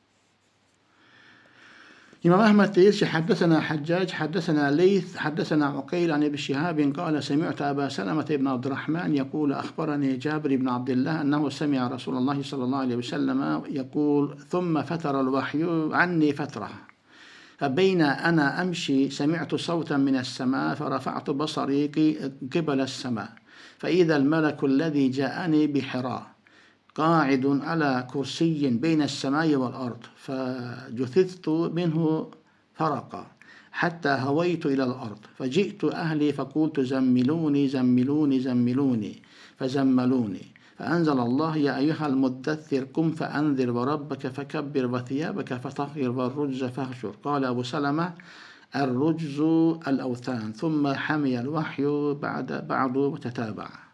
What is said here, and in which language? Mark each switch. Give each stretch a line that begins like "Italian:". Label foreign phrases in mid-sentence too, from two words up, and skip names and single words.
Turkish: İmam Ahmed diyor ki
Arabic: حدثنا حجاج، حدثنا ليث، حدثنا عقيل عن ابن شهاب قال سمعت أبا سلمة بن عبد الرحمن يقول أخبرني جابر بن عبد الله أنه سمع رسول الله صلى الله عليه وسلم يقول ثم فتر الوحي عني فترة. فبين أنا أمشي سمعت صوتا من السماء فرفعت بصري قبل السماء فإذا الملك الذي جاءني بحراء قاعد على كرسي بين السماء والأرض فجثثت منه فرقا حتى هويت إلى الأرض فجئت أهلي فقلت زملوني زملوني زملوني فزملوني فأنزل الله يا أيها المدثر قم فأنذر وربك فكبر وثيابك فطهر والرجز فاهجر قال أبو سلمة الرجز الأوثان ثم حمي الوحي بعد وتتابع.